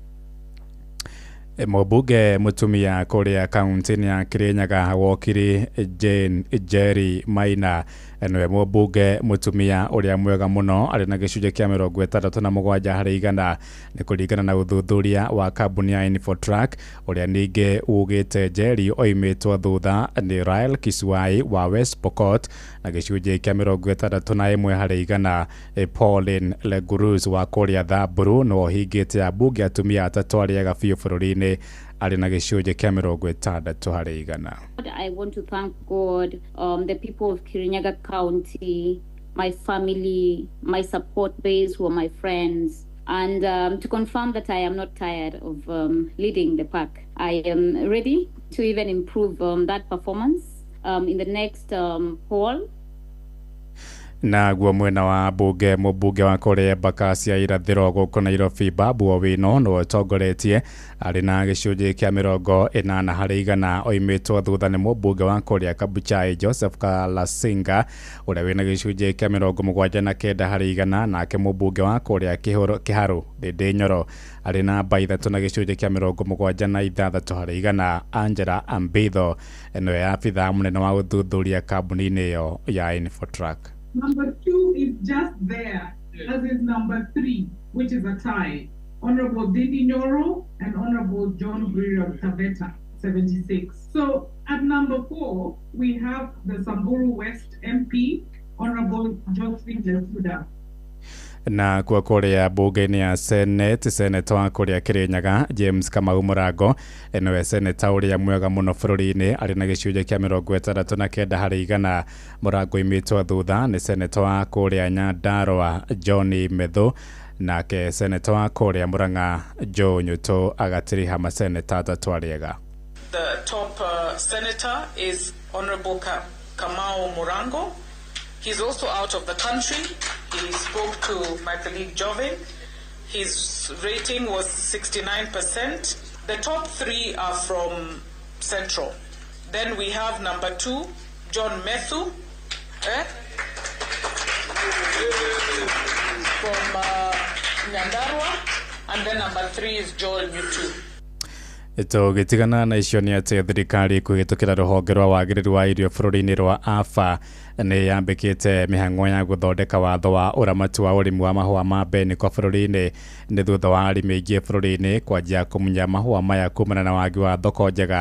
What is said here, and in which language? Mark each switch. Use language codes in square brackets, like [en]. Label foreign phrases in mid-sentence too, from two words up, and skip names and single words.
[ki] Mũmbunge mũtumia kũrĩa kaunti-inĩ ya Kirinyaga Wokiri Jane Jerry Maina nĩwe mũmbunge mũtumia ũrĩa mwega mũno arĩ na gĩcunjĩ kĩa 67 harĩ igana nĩ kũringana na ũthuthuria wa kambuni ya Infotrack ũrĩa ningĩ ugĩte Jerry oimĩtwo thutha nĩ Rael Kisuai wa West Pokot na gĩcunjĩ kĩa 61 harĩ igana. Pauline Legurus wa kũrĩa Thamburu no hingĩte ambunge atumia atatũ arĩa ega biũ bũrũri-inĩ arĩ na gĩcunjĩ kĩa 60 harĩ igana. [en] I want to thank God, the people of Kirinyaga County, my family, my support base who are my friends, And to confirm that I am not tired of leading the pack, I am ready to even improve that performance in the next poll. [ki] Na guo mwena wa mbunge mũmbunge wa Korea Bakacia irathĩro gũkũ Nairobi Babu Owino no tongoretie arĩ na gĩcunjĩ kĩa 80% oimĩtwo thutha nĩ mũmbunge wa Korea Kabuchai Joseph Kalasinga ũrĩa wĩna gĩcunjĩ kĩa 79% nake mũmbunge wa Korea Kĩharu Ndĩndĩ Nyoro arĩ na namba 3 na gĩcunjĩ kĩa 76% Angela Ambitho ĩno ya abitha mũnene wa ũthuthuria kambuni-inĩ ĩyo ya Infotrack. [en] Number 2 is just there, as is number 3, which is a tie. Honorable Ndindi Nyoro and Honorable John Greer of Taveta, 76. So at number 4, we have the Samburu West MP, Honorable Josephine Lesuda. [ki] Na kwa Korea bunge-inĩ ya Senate, Senator wa Korea Kirinyaga James Kamau Mũrango ĩno Senator ũrĩa mwega mũno bũrũri-inĩ arĩ na gĩcunjĩ kĩa 69% Mũrango imĩtwo thutha nĩ Senator wa Korea Nyandarua John Methu nake Senator wa Korea Murang'a Joe Nyuto agatiriha maseneta atatũ arĩega. [en] The top senator is Honorable Kamau Mũrango. He's also out of the country. He spoke to my colleague Jovin. His rating was 69%. The top 3 are from Central. Then we have number 2, John Methu, from Nyandarua. And then number 3 is Joel Nyutu. [ki] Ito gitigana na icio ni ati thirikari kuhitukira ruhonge rwa wagiriru wa irio bũrũri-inĩ rwa AFA ni yambĩkĩte mĩhang'o ya gũthondeka watho wa ũramati wa ũrĩmi wa mahũa ma mbeniko bũrũri-inĩ nĩ thutha wa arĩmi aingĩ bũrũri-inĩ kwanjia kũmunya mahũa maya kumana na wagi wa thoko njega.